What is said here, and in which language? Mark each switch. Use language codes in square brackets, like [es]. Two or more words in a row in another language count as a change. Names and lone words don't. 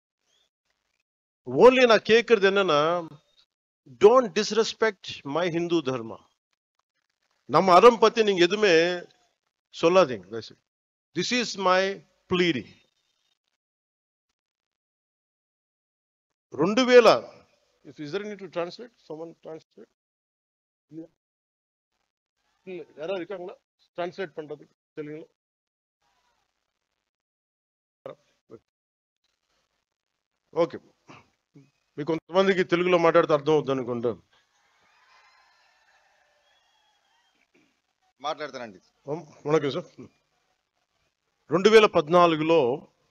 [ta] Only நான் கேட்கறது என்னன்னா, [en] don't disrespect my Hindu dharma. [ta] நம்ம அறம் பத்தி நீங்க எதுவுமே சொல்லாதீங்க. [en] This is my pleading. 2000, is there any to translate? Someone translate? [ta] யாரா இருக்காங்களா டிரான்ஸ்லேட் பண்றதுக்கு? தெரியுங்களா? [te] ఓకే, మీకు కొంతమందికి తెలుగులో మాట్లాడితే అర్థం అవుతుంది అనుకుంటా. మాట్లాడతానండి. వణకం సార్. 2014లో